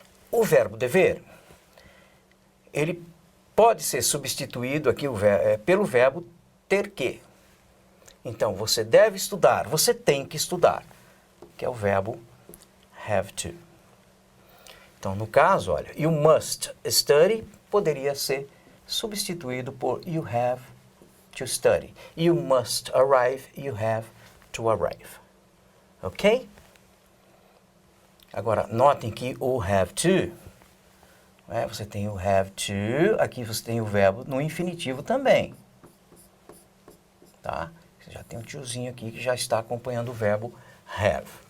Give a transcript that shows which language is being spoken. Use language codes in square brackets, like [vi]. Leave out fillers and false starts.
[pt] O verbo dever, ele pode ser substituído aqui pelo verbo ter que. Então, você deve estudar, você tem que estudar, que é o verbo have to. Então, no caso, olha, [en] you must study [pt] poderia ser substituído por [en] you have to study. You must arrive, you have to arrive. Ok? [pt] Agora, notem que o have to, você tem o have to, aqui você tem o verbo no infinitivo também. Tá? Você já tem um tiozinho aqui que já está acompanhando o verbo have.